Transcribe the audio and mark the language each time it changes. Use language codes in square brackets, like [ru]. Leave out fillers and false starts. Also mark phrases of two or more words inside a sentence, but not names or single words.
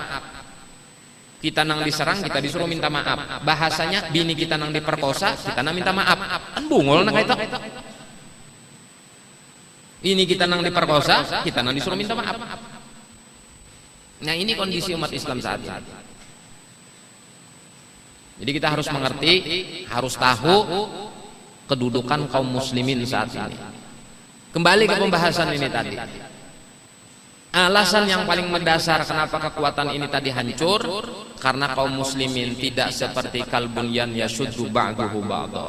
[bjn] Kita nang diserang, kita disuruh minta maaf. Bahasanya bini kita nang diperkosa, kita nang minta maaf. Kan bungul nang itu. Ini kita nang diperkosa, kita nang disuruh minta maaf. [id] Nah ini kondisi umat Islam saat ini. Jadi kita harus mengerti, harus tahu kedudukan kaum muslimin saat ini. Kembali ke pembahasan ini tadi. Alasan yang paling mendasar kenapa kekuatan ini tadi hancur, karena kaum muslimin tidak seperti [ar] كالبنيان يشد بعضه بعضا.